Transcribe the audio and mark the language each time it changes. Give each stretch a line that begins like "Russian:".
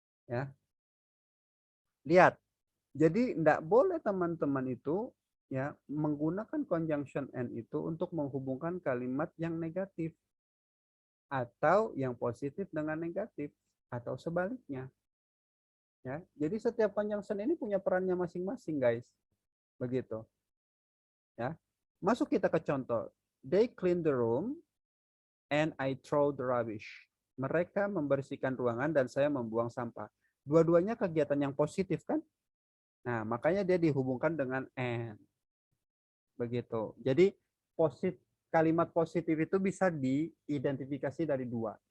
Indonesian: Ya. Lihat. Jadi tidak boleh teman-teman itu ya menggunakan conjunction and itu untuk menghubungkan kalimat yang negatif atau yang positif dengan negatif atau sebaliknya. Ya. Jadi setiap conjunction ini punya perannya masing-masing, guys. Begitu. Ya. Masuk kita ke contoh.
English: They clean the room and I throw the rubbish.
Indonesian: Mereka membersihkan ruangan dan saya membuang sampah. Dua-duanya kegiatan yang positif kan? Nah, makanya dia dihubungkan dengan and. Begitu. Jadi kalimat positif itu bisa diidentifikasi dari dua.